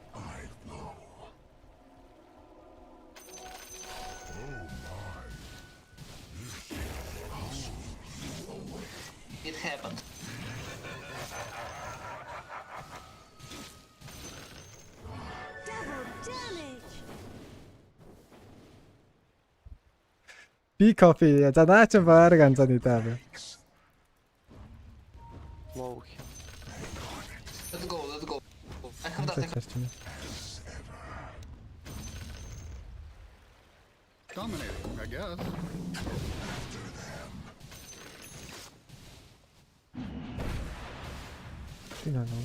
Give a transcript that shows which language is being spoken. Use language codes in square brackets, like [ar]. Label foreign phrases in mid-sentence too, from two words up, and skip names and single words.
[en] It happened. B coffee. [mn] За наа чи баг анзааны даа. [en] Low. Let's go, let's go. I have that. Dominating, I guess. No.